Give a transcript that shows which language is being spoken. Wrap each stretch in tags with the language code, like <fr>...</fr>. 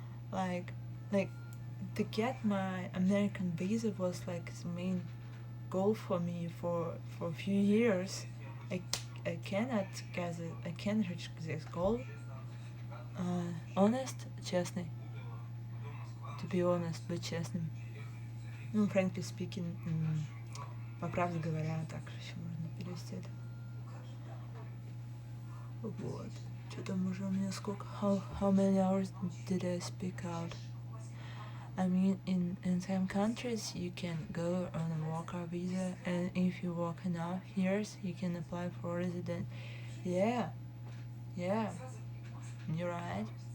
<en>Like, like to get my American visa was like the main goal for me for a few years. I cannot get it. I can't reach this goal. Honest,</en> <ru>честный.</ru> <en>To be honest,</en> <ru>быть честным.</ru> <en>Frankly speaking, по правде говоря, так еще можно перевести это.</en> <ru>Вот. Что там уже у меня сколько?</ru> <en>How many hours did I speak out? I mean, in some countries you can go on a worker visa, and if you work enough years, you can apply for resident. Yeah, you're right.</en>